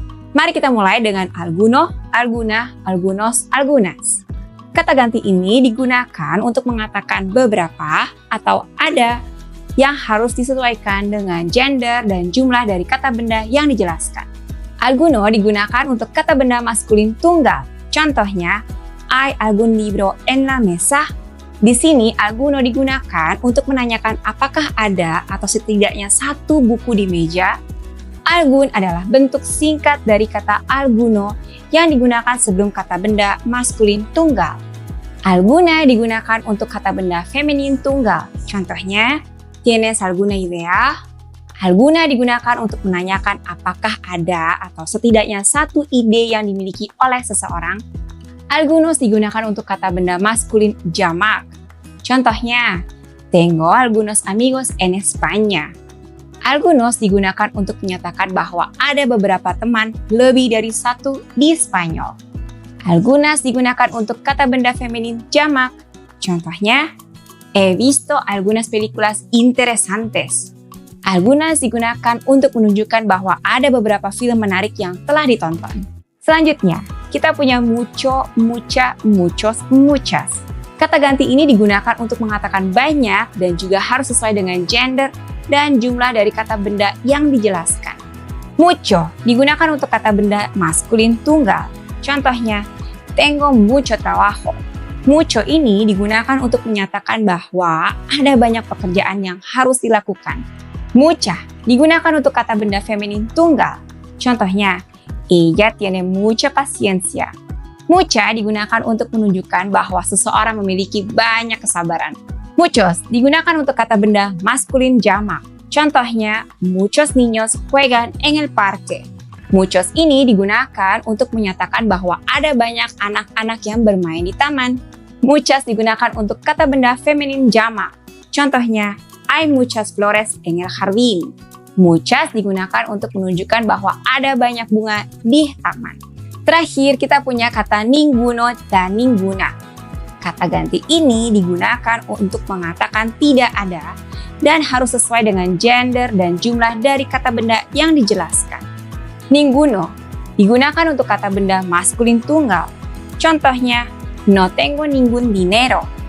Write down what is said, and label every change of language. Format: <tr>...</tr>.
<id>Mari kita mulai dengan alguno, alguna, algunos, algunas. Kata ganti ini digunakan untuk mengatakan beberapa atau ada yang harus disesuaikan dengan gender dan jumlah dari kata benda yang dijelaskan. Alguno digunakan untuk kata benda maskulin tunggal. Contohnya,</id> <es>hay algún libro en la mesa.</es> <id>Di sini, alguno digunakan untuk menanyakan apakah ada atau setidaknya satu buku di meja. Algun adalah bentuk singkat dari kata alguno yang digunakan sebelum kata benda maskulin tunggal. Alguna digunakan untuk kata benda feminin tunggal. Contohnya,</id> <es>tienes alguna idea?</es> <id>Alguna digunakan untuk menanyakan apakah ada atau setidaknya satu ide yang dimiliki oleh seseorang. Algunos digunakan untuk kata benda maskulin jamak. Contohnya,</id> <es>tengo algunos amigos en España.</es> <id>Algunos digunakan untuk menyatakan bahwa ada beberapa teman lebih dari satu di Spanyol. Algunas digunakan untuk kata benda feminin jamak. Contohnya,</id> <es>he visto algunas películas interesantes.</es> <id>Algunas digunakan untuk menunjukkan bahwa ada beberapa film menarik yang telah ditonton. Selanjutnya, kita punya mucho, mucha, muchos, muchas. Kata ganti ini digunakan untuk mengatakan banyak dan juga harus sesuai dengan gender dan jumlah dari kata benda yang dijelaskan. Mucho digunakan untuk kata benda maskulin tunggal. Contohnya,</id> <es>tengo mucho trabajo.</es> <id>Mucho ini digunakan untuk menyatakan bahwa ada banyak pekerjaan yang harus dilakukan. Mucha digunakan untuk kata benda feminin tunggal. Contohnya,</id> <es>ella tiene mucha paciencia.</es> <id>Mucha digunakan untuk menunjukkan bahwa seseorang memiliki banyak kesabaran. Muchos digunakan untuk kata benda maskulin jamak. Contohnya,</id> <es>muchos niños juegan en el parque.</es> <id>Muchos ini digunakan untuk menyatakan bahwa ada banyak anak-anak yang bermain di taman. Muchas digunakan untuk kata benda feminin jamak. Contohnya,</id> <es>hay muchas flores en el jardín.</es> <id>Muchas digunakan untuk menunjukkan bahwa ada banyak bunga di taman. Terakhir, kita punya kata ninguno dan ninguna. Kata ganti ini digunakan untuk mengatakan tidak ada dan harus sesuai dengan gender dan jumlah dari kata benda yang dijelaskan. Ninguno digunakan untuk kata benda maskulin tunggal. Contohnya,</id> <es>no tengo ningún dinero.</es>